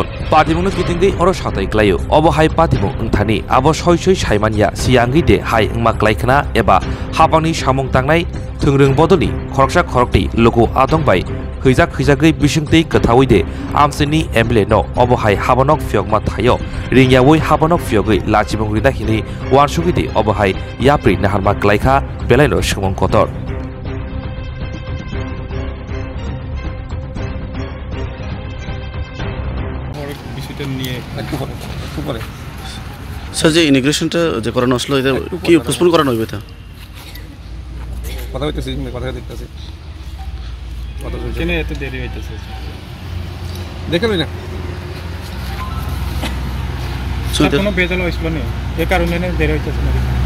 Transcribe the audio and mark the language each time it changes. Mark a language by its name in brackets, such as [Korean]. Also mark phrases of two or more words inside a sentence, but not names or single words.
[Bodo] पातिमुंनो किथिंगै अरो सातायग्लायो अबहाय पातिमुं ओंथानि आबो सय सायमानिया सियांगै दे हाय ओंमा क्लायखना एबा हाबांनि सामं तांनाय थोंरों बदलनि खरकसा खरकति लोगो आदंबाय हैजागै बिसिंतै कथावै दे आमसिनि MLA नो अबहाय हाबनक फियकमा थायो रिंयावै हाबनक फियगै लाचिबंग्रिना हिनै वानसुगै दे अबहाय याप्रि नाहारमा क्लायखा बेलायनो सुमं कतर [Bangla] স্যার যে ইমিগ্রেশনটা যে করানো আসলো এটা কি পোস্টপোন করানো হইবে তা কথা হইতেছে কথা দেখতেছি কথা হইছে কেন এত দেরি হইতেছে দেখেন না কোনো বেজাল হইছিল না এই কারণে দেরি হইতেছে না